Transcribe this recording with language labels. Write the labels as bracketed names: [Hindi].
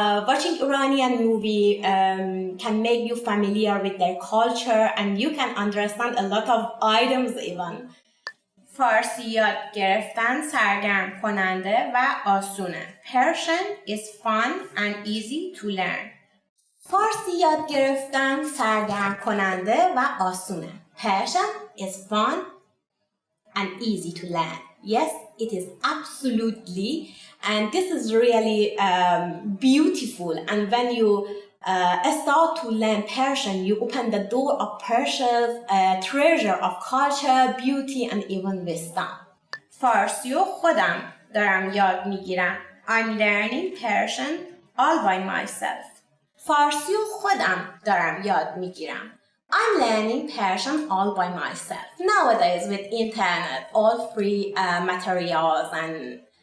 [English] Watching Iranian movie can make you familiar with their culture and you can understand a lot of items even. [Persian] فارسی یاد گرفتن سرگرم کننده و آسونه. [English] Persian is fun and easy to learn. [Persian] فارسی یاد گرفتن سرگرم کننده و آسونه. [English] Persian is fun and easy to learn. Yes, it is absolutely, and this is really beautiful. And when you start to learn Persian, you open the door of Persia's treasure of culture, beauty, and even wisdom. [Persian] فارسی رو خودم دارم یاد میگیرم. [English] I'm learning Persian all by myself. [Persian] فارسی رو خودم دارم یاد میگیرم. [English] I'm learning Persian all by myself. Nowadays with internet, all free materials and